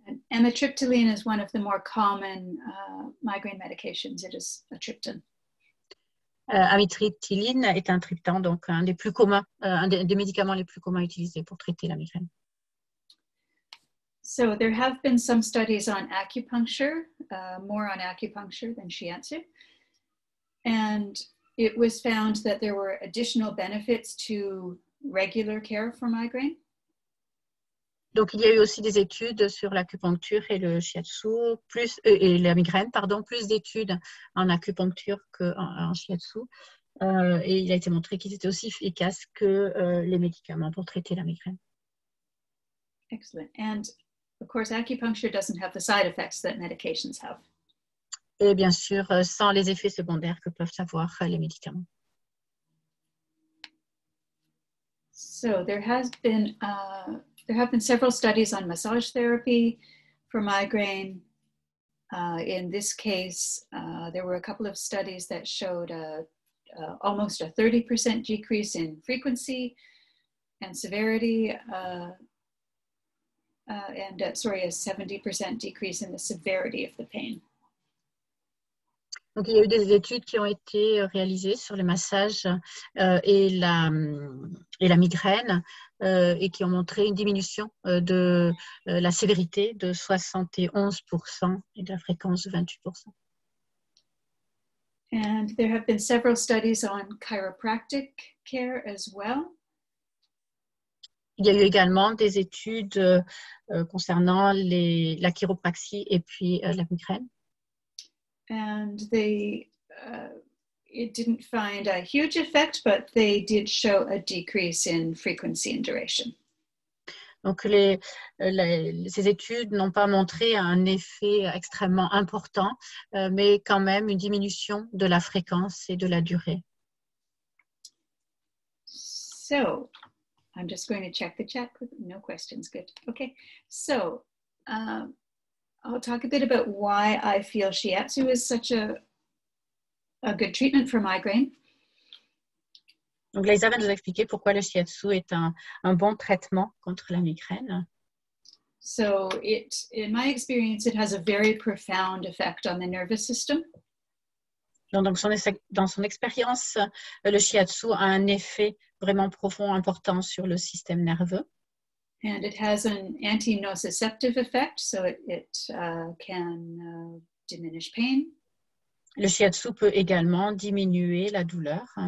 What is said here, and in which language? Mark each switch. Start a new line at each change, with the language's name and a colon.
English: And amitriptyline is one of the more common migraine medications. It is a triptan.
French: Amitriptyline est un triptan, donc un des plus communs, un des médicaments les plus communs utilisés pour traiter la migraine.
English: So there have been some studies on acupuncture, more on acupuncture than shiatsu. And it was found that there were additional benefits to regular care for migraine.
French: Donc, il y a eu aussi des études sur l'acupuncture et le shiatsu, et la migraine, plus d'études en acupuncture qu'en shiatsu. Et il a été montré qu'ils étaient aussi efficaces que les médicaments pour traiter la migraine.
English: Excellent. And of course, acupuncture doesn't have the side effects that medications have.
French: Et bien sûr, sans les effets secondaires que peuvent avoir les médicaments.
English: So there have been several studies on massage therapy for migraine. In this case, there were a couple of studies that showed almost a 30% decrease in frequency and severity, and a 70% decrease in the severity of the pain.
French: Donc, il y a eu des études qui ont été réalisées sur le massage et la migraine et qui ont montré une diminution de la sévérité de 71% et de la fréquence de 28%.
English: And there have been several studies on chiropractic care as well.
French: Il y a eu également des études concernant la chiropraxie et puis la migraine.
English: And they it didn't find a huge effect, but they did show a decrease in frequency and duration.
French: Donc, ces études n'ont pas montré un effet extrêmement important, mais quand même une diminution de la fréquence et de la durée.
English: So, I'm just going to check the chat. No questions. Good. Okay. So, I'll talk a bit about why I feel shiatsu is such a good treatment for migraine.
French: Donc, Leisa va nous expliquer pourquoi le shiatsu est un bon traitement contre la migraine.
English: So, in my experience, it has a very profound effect on the nervous system.
French: Donc, dans son expérience, le shiatsu a un effet vraiment profond, important sur le système nerveux.
English: And it has an anti-nociceptive effect, so it can diminish pain.
French: Le shiatsu peut également diminuer la douleur.